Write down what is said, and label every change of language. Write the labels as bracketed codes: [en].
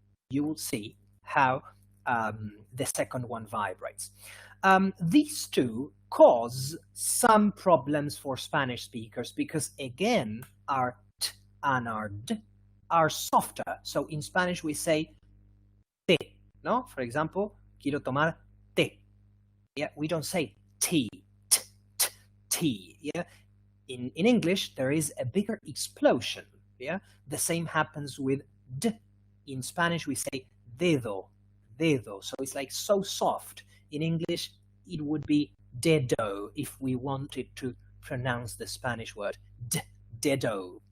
[en] You will see how the second one vibrates. These two cause some problems for Spanish speakers because, again, our t and our d are softer. So in Spanish we say [es] té, no? [en] For example, [es] quiero tomar té. [en] Yeah, we don't say tea, t, t, tea. Yeah, in English there is a bigger explosion. Yeah, the same happens with d. In Spanish we say dedo, dedo. So it's like so soft. In English it would be dedo if we wanted to pronounce the Spanish word d, dedo.